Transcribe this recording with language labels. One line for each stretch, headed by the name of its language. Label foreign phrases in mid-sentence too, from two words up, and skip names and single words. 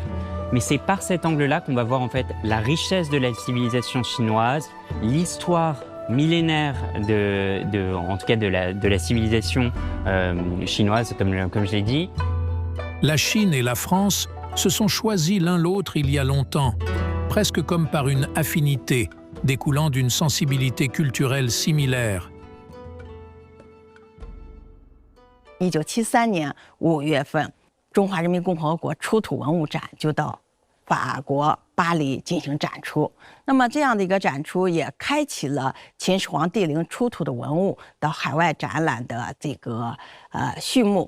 French: Mais c'est par cet angle-là qu'on va voir en fait la richesse de la civilisation chinoise, l'histoire millénaire en tout cas de la civilisation chinoise, comme je l'ai dit. La Chine et la France se sont choisis l'un l'autre il y a longtemps, presque comme par une affinité, découlant d'une sensibilité culturelle similaire.
Chinese: 1973 年5月份，中华人民共和国出土文物展就到法国巴黎进行展出。那么这样的一个展出也开启了秦始皇帝陵出土的文物到海外展览的这个序幕。